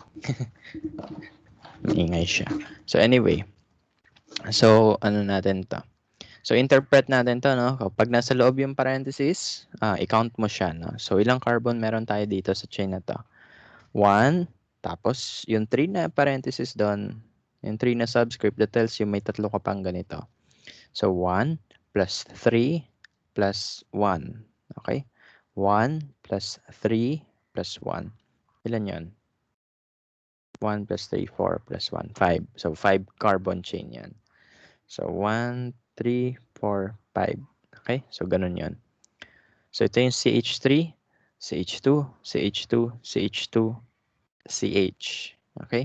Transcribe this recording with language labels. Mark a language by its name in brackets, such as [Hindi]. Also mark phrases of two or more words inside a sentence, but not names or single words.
[Filipino] Ingay siya. So, anyway. So, ano natin to? So, interpret natin to, no? Kapag nasa loob yung parenthesis, i-count mo siya, no? So, ilang carbon meron tayo dito sa chain na to? 1, tapos yung 3 na parenthesis doon, yung 3 na subscript, [English] that tells you [Filipino] may tatlo ka pang ganito. So, 1 plus 3 plus 1. Okay? 1 plus 3 plus 1. Ilan yun? 1 plus 3, 4 plus 1, 5. So, 5 [English] carbon chain [Filipino] yan. So, 1, 3, 4, 5. Okay? So, ganun yun. So, ito yung CH3, CH2, CH2, CH2, CH. Okay?